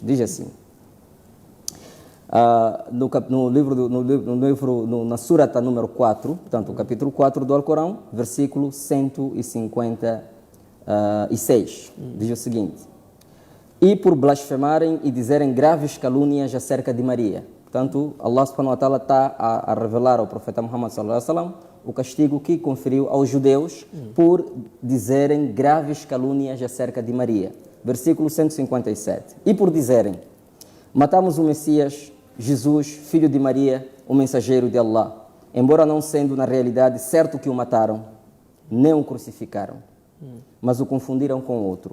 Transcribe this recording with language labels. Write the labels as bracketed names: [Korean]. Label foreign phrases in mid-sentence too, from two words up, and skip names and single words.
[Portuguese] Diz assim, na surata número 4, portanto, o capítulo 4 do Alcorão, versículo 156, diz o seguinte: e por blasfemarem e dizerem graves calúnias acerca de Maria. Portanto, [Arabic] الله سبحانه وتعالى [Portuguese] está a revelar ao profeta Muhammad [Arabic] صلى الله عليه وسلم [Portuguese] o castigo que conferiu aos judeus por dizerem graves calúnias acerca de Maria. Versículo 157. E por dizerem, matamos o Messias, Jesus, filho de Maria, o mensageiro de Allah, embora não sendo na realidade certo que o mataram, nem o crucificaram, mas o confundiram com outro.